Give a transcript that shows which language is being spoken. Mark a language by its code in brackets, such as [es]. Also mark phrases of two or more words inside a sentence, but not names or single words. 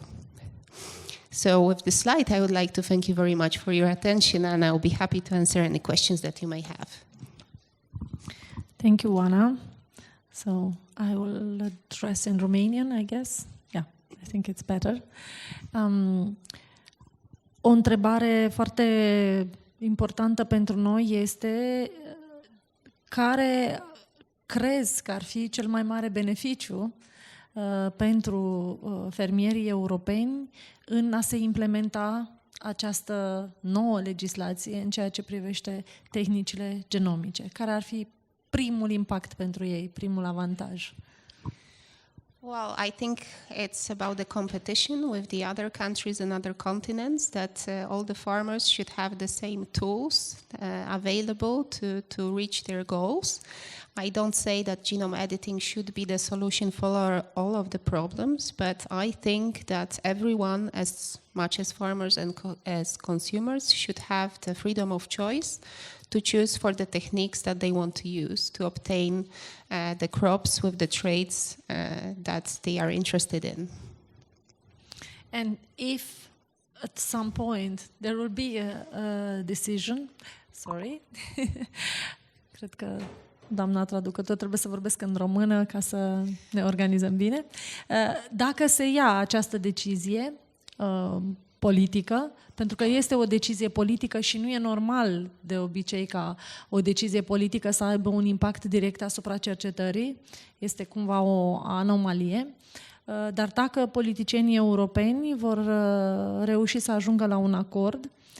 [en] So with this slide, I would like to thank you very much for your attention, and I'll be happy to answer any questions that you may have. Thank you, Oana. So I will address in Romanian, I guess. Yeah, I think it's better. [ro] O întrebare foarte importantă pentru noi este care crezi că ar fi cel mai mare beneficiu pentru fermierii europeni în a se implementa această nouă legislație în ceea ce privește tehnicile genomice? Care ar fi primul impact pentru ei, primul avantaj? [en] Well, I think it's about the competition with the other countries and other continents, that all the farmers should have the same tools available to reach their goals. I don't say that genome editing should be the solution for all of the problems, but I think that everyone, as much as farmers and as consumers, should have the freedom of choice to choose for the techniques that they want to use to obtain the crops with the traits that they are interested in. And if at some point there will be a decision, [ro] cred că doamna traducător trebuie să vorbesc în română ca să ne organizăm bine. Dacă se ia această decizie politică, pentru că este o decizie politică și nu e normal de obicei ca o decizie politică să aibă un impact direct asupra cercetării, este cumva o anomalie, dar dacă politicienii europeni vor reuși să ajungă la un acord,